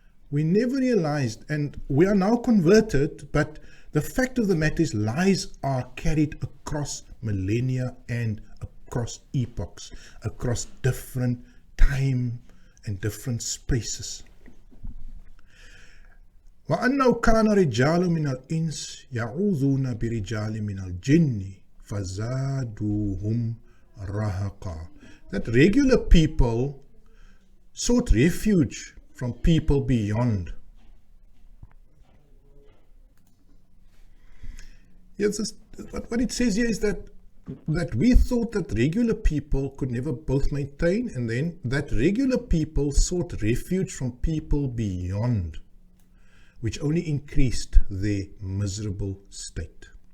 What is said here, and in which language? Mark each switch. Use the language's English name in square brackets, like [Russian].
[English] We never realized, and we are now converted, but the fact of the matter is lies are carried across millennia and across epochs, across different time and different spaces. [Arabic] وَأَنَّهُ كَانَ رِجَالٌ مِنَ الْإِنسِ يَعُوذُونَ بِرِجَالٍ مِنَ الْجِنِّ فَزَادُوهُمْ رَهَقًا. [English] That regular people sought refuge from people beyond. Yes, what it says here is that we thought that regular people could never both maintain, and then that regular people sought refuge from people beyond, which only increased their miserable state.